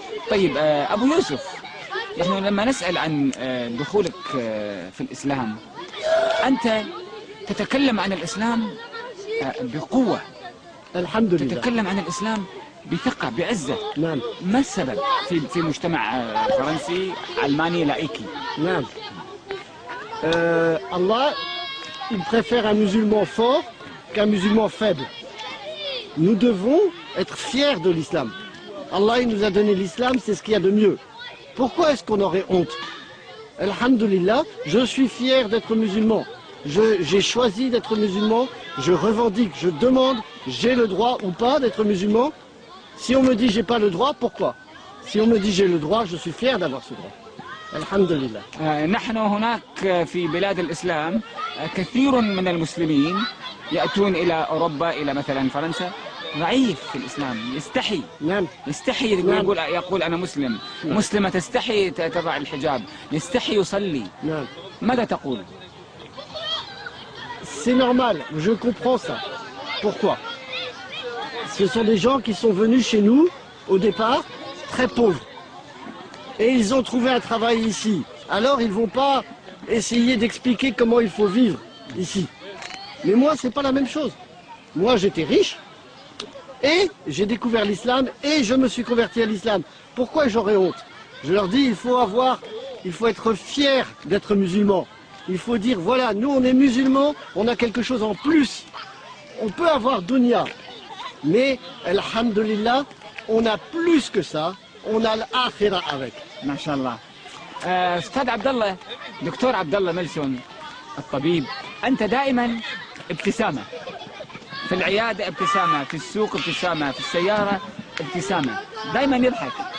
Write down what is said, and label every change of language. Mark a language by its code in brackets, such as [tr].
[ar] طيب أبو يوسف، نحن لما نسأل عن دخولك في الإسلام، أنت تتكلم عن الإسلام بقوة. الحمد لله. تتكلم عن الإسلام بثقة بعزة. نعم. ما السبب في مجتمع فرنسي علماني لائكي؟ نعم. [fr] Allah, il préfère un musulman fort qu'un musulman faible. Nous devons être fiers de l'islam. Allah, il nous a donné l'islam, c'est ce qu'il y a de mieux. Pourquoi est-ce qu'on aurait honte? Alhamdulillah, je suis fier d'être musulman. J'ai choisi d'être musulman, je revendique, je demande, j'ai le droit ou pas d'être musulman. Si on me dit j'ai pas le droit, pourquoi? Si on me dit j'ai le droit, je suis fier d'avoir ce droit. Alhamdulillah. [ar] نحن هناك في بلاد الإسلام كثير من المسلمين يأتون إلى أوروبا، إلى مثلا فرنسا، ضعيف في الإسلام، يستحي. نعم. يستحي. نعم. يقول أنا مسلم. نعم. مسلمة تستحي تضع الحجاب، يستحي يصلي. نعم. ماذا تقول؟ [fr] C'est normal, je comprends ça. Pourquoi? Ce sont des gens qui sont venus chez nous, au départ, très pauvres. Et ils ont trouvé un travail ici. Alors ils ne vont pas essayer d'expliquer comment il faut vivre ici. Mais moi, c'est pas la même chose. Moi, j'étais riche, et j'ai découvert l'islam, et je me suis converti à l'islam. Pourquoi j'aurais honte? Je leur dis, il faut être fier d'être musulman. Il faut dire, voilà, nous on est musulmans, on a quelque chose en plus. On peut avoir dunya, mais, alhamdulillah, on a plus que ça, on a l'akhira avec. [ar] ما شاء الله. أستاذ عبد الله، دكتور عبد الله ملسون الطبيب، أنت دائما ابتسامة. في العيادة ابتسامة، في السوق ابتسامة، في السيارة ابتسامة، دائما يضحك.